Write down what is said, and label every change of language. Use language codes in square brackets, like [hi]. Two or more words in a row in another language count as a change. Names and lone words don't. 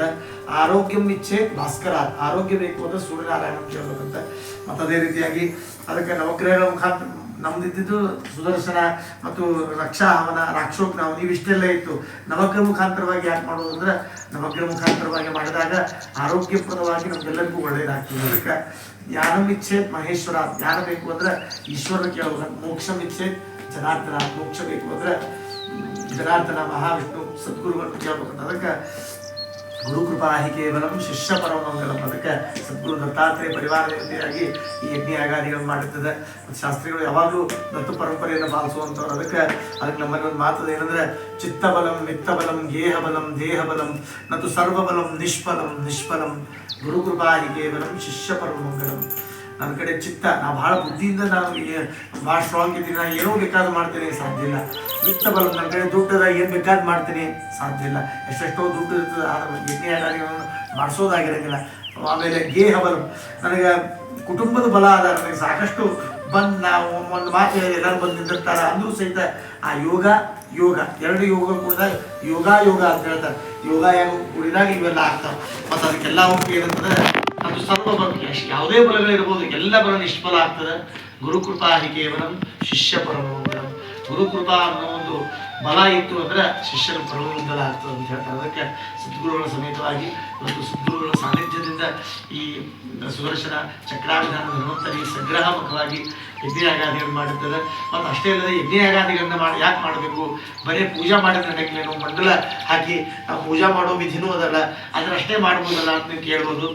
[sa] ಆರೋಗ್ಯಂ ಇಚ್ಛೆ ಭಾಸ್ಕರ, [kn] ಆರೋಗ್ಯ ಬೇಕು ಅಂದ್ರೆ ಸೂರ್ಯನಾರಾಯಣ ಕೇಳ್ಬೇಕಂತ. ಮತ್ತು ಅದೇ ರೀತಿಯಾಗಿ ಅದಕ್ಕೆ ನವಗ್ರಹಗಳ ಮುಖಾಂತರ ನಮ್ದಿದ್ದು ಸುದರ್ಶನ ಮತ್ತು ರಕ್ಷಾ ಹವನ, ರಾಕ್ಷೋಗ್ನ ಹವನ ಇವಿಷ್ಟೆಲ್ಲ ಇತ್ತು. ನವಗ್ರಹ ಮುಖಾಂತರವಾಗಿ ಯಾಕೆ ಮಾಡೋದು ಅಂದ್ರೆ ನವಗ್ರಹ ಮುಖಾಂತರವಾಗಿ ಮಾಡಿದಾಗ ಆರೋಗ್ಯಪ್ರದವಾಗಿ ನಮ್ಗೆಲ್ಲರಿಗೂ ಒಳ್ಳೆಯದಾಗ್ತದೆ. ಅದಕ್ಕೆ [sa] ಜ್ಞಾನಂ ಇಚ್ಛೇತ್ ಮಹೇಶ್ವರ, [kn] ಜ್ಞಾನ ಬೇಕು ಅಂದ್ರೆ ಈಶ್ವರನ ಕೇಳಬೇಕು. [sa] ಮೋಕ್ಷಂ ಇಚ್ಛೇತ್ ಜನಾರ್ದನ, [kn] ಮೋಕ್ಷ ಬೇಕು ಅಂದ್ರೆ ಜನಾರ್ದನ ಮಹಾವಿಷ್ಣು ಸದ್ಗುರುಗಳನ್ನು ಕೇಳ್ಬೇಕಂತ. [sa] ಅದಕ್ಕೆ ಗುರುಕೃಪಾ ಹಿ ಕೇವಲಂ ಶಿಷ್ಯ ಪರಮಂಗಲಂ. [kn] ಅದಕ್ಕೆ ಸದ್ಗುರು ದತ್ತಾತ್ರೇಯ ಪರಿವಾರ ದೇವತೆಯಾಗಿ ಈ ಯಜ್ಞ ಯಾಗಾದಿಗಳನ್ನು ಮಾಡಿರ್ತದೆ. ಶಾಸ್ತ್ರಿಗಳು ಯಾವಾಗಲೂ ದತ್ತು ಪರಂಪರೆಯನ್ನು ಪಾಲಿಸುವಂಥವ್ರು. ಅದಕ್ಕೆ ನಮ್ಮಲ್ಲಿ ಒಂದು ಮಾತದ ಏನಂದ್ರೆ [sa] ಚಿತ್ತಬಲಂ ವಿತ್ತಬಲಂ ಗೇಹಬಲಂ ದೇಹಬಲಂ [kn] ಮತ್ತು [sa] ಸರ್ವಬಲಂ ನಿಷ್ಫಲಂ ಗುರುಕೃಪಾ ಹಿ ಕೇವಲಂ ಶಿಷ್ಯ ಪರಮಂಗಲಂ. [kn] ನನ್ನ ಕಡೆ ಚಿತ್ತ, ನಾ ಭಾಳ ಬುದ್ಧಿಯಿಂದ ನಾನು ಭಾಳ ಸ್ಟ್ರಾಂಗ್ ಇದ್ದೀನಿ, ನಾನು ಏನೋ ಬೇಕಾದ್ರೂ ಮಾಡ್ತೀನಿ, ಸಾಧ್ಯ ಇಲ್ಲ. ವಿತ್ತ ಬಲ, ನನ್ನ ಕಡೆ ದುಡ್ಡದ ಏನು ಬೇಕಾದ್ರೂ ಮಾಡ್ತೀನಿ, ಸಾಧ್ಯ ಇಲ್ಲ. ಎಷ್ಟೆಷ್ಟೋ ದುಡ್ಡು ಇರ್ತದೆ, ಯಜ್ಞ ಯಾಗಾದಿಗಳನ್ನು ಮಾಡಿಸೋದಾಗಿರೋಂಗಿಲ್ಲ. ಆಮೇಲೆ ಗೇಹ ಬಲ, ನನಗೆ ಕುಟುಂಬದ ಬಲ ಅದ, ನನಗೆ ಸಾಕಷ್ಟು ನಾವು ಒಂದು ಮಾತು ಹೇಳಿ ಎಲ್ಲರೂ ಬಂದು ನಿಂತಿರ್ತಾರೆ ಅಂದರೂ ಸಹಿತ ಆ ಯೋಗ ಎರಡು ಯೋಗ ಕೂಡ ಯೋಗ ಅಂತ ಹೇಳ್ತಾರೆ. ಯೋಗ ಕೂಡಿದಾಗ ಇವೆಲ್ಲ ಆಗ್ತಾವೆ. ಮತ್ತು ಅದಕ್ಕೆಲ್ಲ ಹೋಗಿ ಏನಂತಂದ್ರೆ ಅದು ಸರ್ವ ಬಲ, ಯಾವುದೇ ಬಲಗಳಿರ್ಬೋದು, ಎಲ್ಲ ಬಲ ನಿಷ್ಫಲ ಆಗ್ತದೆ. [sa] ಗುರುಕೃಪಾ ಹಿ ಕೇವಲಂ ಶಿಷ್ಯ ಪರಮಂಗಲಂ. [kn] ಗುರುಕೃಪಾ ಅನ್ನೋ ಒಂದು ಬಲ ಇತ್ತು ಅಂದ್ರೆ ಶಿಷ್ಯನ ಪರಮಂಗಲ ಆಗ್ತದೆ ಅಂತ ಹೇಳ್ತಾರೆ. ಅದಕ್ಕೆ ಸದ್ಗುರುಗಳ ಸಮೇತವಾಗಿ ಮತ್ತು ಸದ್ಗುರುಗಳ ಸಾನ್ನಿಧ್ಯದಿಂದ ಈ ಸುದರ್ಶನ ಚಕ್ರಾಭಿಧಾನ ಧನ್ವಂತರಿ ಸಂಗ್ರಹಮುಖವಾಗಿ ಯಜ್ಞಯಾಗಾದಿಗಳನ್ನು ಮಾಡುತ್ತದೆ. ಮತ್ತು ಅಷ್ಟೇ ಅಲ್ಲದೆ ಯಜ್ಞಯಾಗಾದಿಗಳನ್ನ ಯಾಕೆ ಮಾಡಬೇಕು? ಬರೀ ಪೂಜಾ ಮಾಡಿದ್ರೆ ನಡೆಯಲೇನು, ಮಂಡಲ ಹಾಕಿ ನಾವು ಪೂಜಾ ಮಾಡೋ ವಿಧಿನೂ ಅದಲ್ಲ, ಅದನ್ನಷ್ಟೇ ಮಾಡ್ಬೋದಲ್ಲ ಅಂತ ನೀವು ಕೇಳ್ಬೋದು.